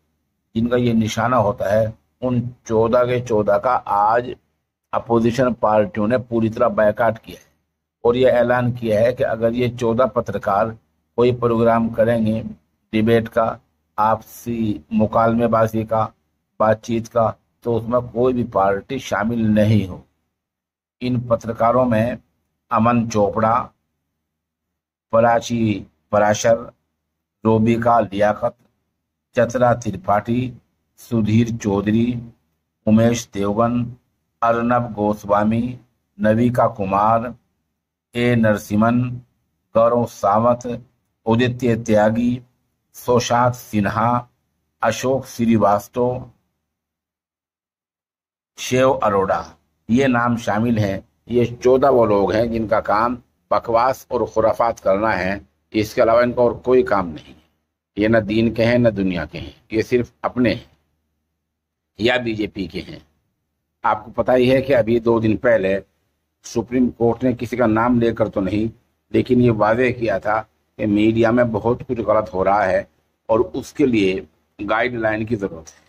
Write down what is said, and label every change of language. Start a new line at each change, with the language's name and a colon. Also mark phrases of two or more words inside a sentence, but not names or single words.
Urdu: جن کا یہ نشانہ ہوتا ہے، ان 14 کے 14 کا آج اپوزیشن پارٹیوں نے پوری طرح بائیکاٹ کیا ہے، اور یہ اعلان کیا ہے کہ اگر یہ 14 پترکار کوئی پروگرام کریں گے ڈیبیٹ کا، آپسی مکالمے بازی کا، بات چیت کا، تو اس میں کوئی بھی پارٹی شامل نہیں ہو۔ ان پترکاروں میں امن چوپڑا، پراچی پراشر، روبیکا لیاقت، چترا ترپاٹھی، سدھیر چودھری، امیش دیوگن، ارنب گوسوامی، نویکا کمار، اے نرسمن، گورو ساوت، ادتیہ تیاگی، سوشانت سنہا، اشوک سری واستو، شیو اروڑا، یہ نام شامل ہیں۔ یہ 14 وہ لوگ ہیں جن کا کام بکواس اور خرافات کرنا ہے۔ اس کے علاوہ ان کا اور کوئی کام نہیں ہے۔ یہ نہ دین کے ہیں نہ دنیا کے ہیں، یہ صرف اپنے ہیں یا بی جے پی کے ہیں۔ آپ کو پتہ ہی ہے کہ ابھی 2 دن پہلے سپریم کورٹ نے کسی کا نام لے کر تو نہیں، لیکن یہ واضح کیا تھا کہ میڈیا میں بہت کچھ غلط ہو رہا ہے اور اس کے لیے گائیڈ لائن کی ضرورت ہے۔